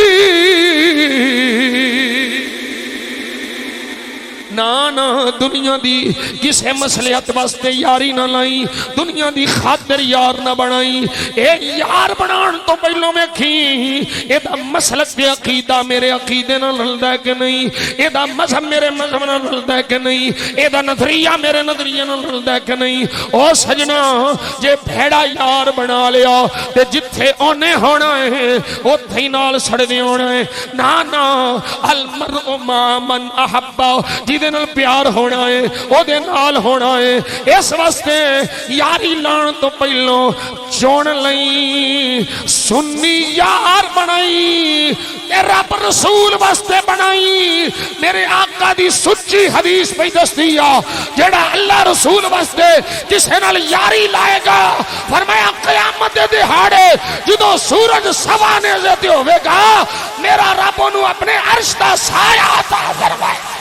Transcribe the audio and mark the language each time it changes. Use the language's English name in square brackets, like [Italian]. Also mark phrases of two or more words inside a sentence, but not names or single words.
[Punjabi] نا نا دنیا دی کسے مصلحت واسطے یاری نا لائی دنیا دی خاطر یار نا بنائی اے یار بنان تو پہلو ویکھی ایہدا مسلک تے عقیدہ میرے عقیدے نال رلدا ہے کہ نہیں ایہدا مذہب میرے مذہب نال رلدا ہے کہ نہیں ایہدا نظریہ میرے نظریے نال رلدا ہے کہ نہیں او سجنا جے بھیڑا یار بنا لیا تے جتھے اوہنے ہونا ہے اوتھے ہی نال سڑدے ہونا ہے نا نا [Arabic] المرء مع من أحب [Punjabi] جہدے نال پیار ہونا ہے اوہدے نال ہونا ہے اس واسطے یاری لان تو پہلو چن لئی سنی یار بنائی تے رب رسول واسطے بنائی میرے آقا آقا دی سچی حدیث پے دسدی آ جیہڑا اللہ رسول واسطے کسے نال یاری لائے گا فرمایا قیامت دے دیہاڑے جدوں سورج سوا نیزے تے ہووے گا میرا رب اوہنوں اپنے عرش دا سایہ عطا فرمائے.